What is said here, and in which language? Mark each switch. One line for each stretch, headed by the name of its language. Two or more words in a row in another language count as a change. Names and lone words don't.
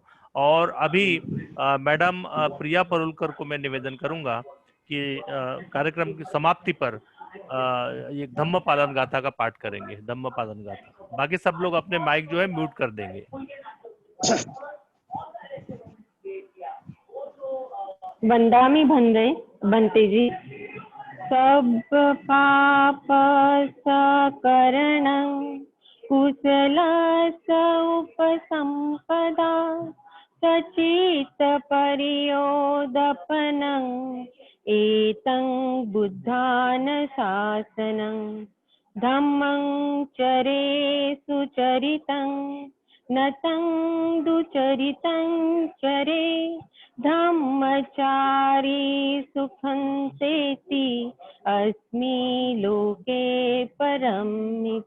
Hindi: और अभी मैडम प्रिया परुलकर को मैं निवेदन करूंगा कि कार्यक्रम की समाप्ति पर ये धम्म पालन गाथा का पाठ करेंगे, धम्म पालन गाथा। बाकी सब लोग अपने माइक जो है म्यूट कर देंगे।
Pali: वंदामि भन्ते जी। सब पाप सकरणं कुशलस्य उपसम्पदा सचित परियोदपनं एतं बुद्धान शासनं धम्मं चरे सुचरितं नतं दुचरितं चरे धम्मचारी सुखन्तेति अस्मि लोके परमित